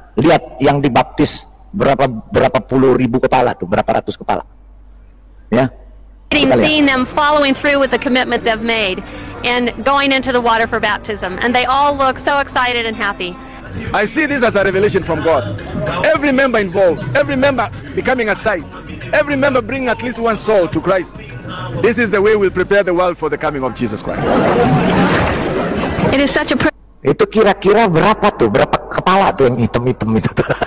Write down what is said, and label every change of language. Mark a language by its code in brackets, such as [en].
[id] Lihat yang dibaptis berapa puluh ribu kepala tuh, berapa ratus kepala. Ya. [en] Seeing them following through with the commitment they've made and going into the water for baptism, and they all look so excited and happy. I see this as a revelation from God. Every member involved, every member becoming a site, every member bringing at least one soul to Christ. This is the way we'll prepare the world for the coming of Jesus Christ. It is such a [id] itu kira-kira berapa tuh? Berapa kepala tuh yang hitam-hitam itu tuh?